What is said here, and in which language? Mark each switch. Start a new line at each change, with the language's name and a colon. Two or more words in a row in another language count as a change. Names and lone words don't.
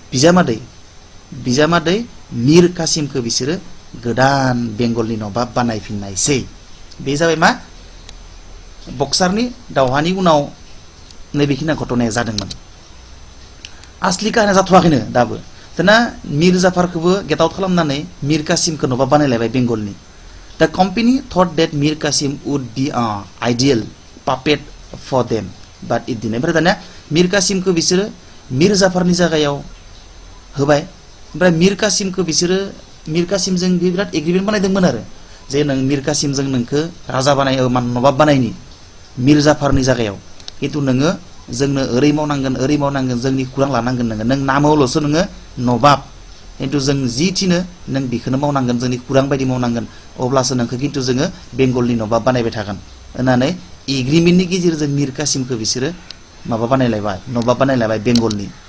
Bodo: बिजामादै मीर कासिमखौ बिसोरो गोदान बेंगलनि नवाब बानायफिननायसै बे जाबाय मा बक्सारनि दावहानि उनाव नैबेखिनि घटनाया जादोंमोन आसलि काहानिया जाथ'वाखैनो दाबो दाना मीर जाफरखौबो
English: get out
Bodo: खालामनानै मीर कासिमखौ नवाब बानायलायबाय बेंगलनि
English: The Company thought that Mir Kasim would be ideal puppet for them but it didn't
Bodo: ओमफ्राय दानिया मीर कासिमखौ बिसोरो मीर जाफरनि जायगायाव होबाय ओमफ्राय मीर कासिमजों बिराद एग्रीमेंट बानायदोंमोन आरो जे नों मीर कासिमजों नोंखौ राजा बानाय नवाब बानायनि मीर जाफरनि जायगायाव किन्तु नोङो जोंनो ओरै मावनांगोन जोंनि खुरां लानांगोन नों नामावल'सो नोङो नवाब किन्तु जों जि थिनो नों बेखौनो मावनांगोन जोंनि खुरां बायदि मावनांगोन अब्लासो नोंखौ किन्तु जोङो बेंगलनि नवाब बानायबाय थागोन होननानै एग्रीमेंटनि गेजेरजों मीर कासिमखौ बिसोरो नवाब बानायलायबाय बेंगलनि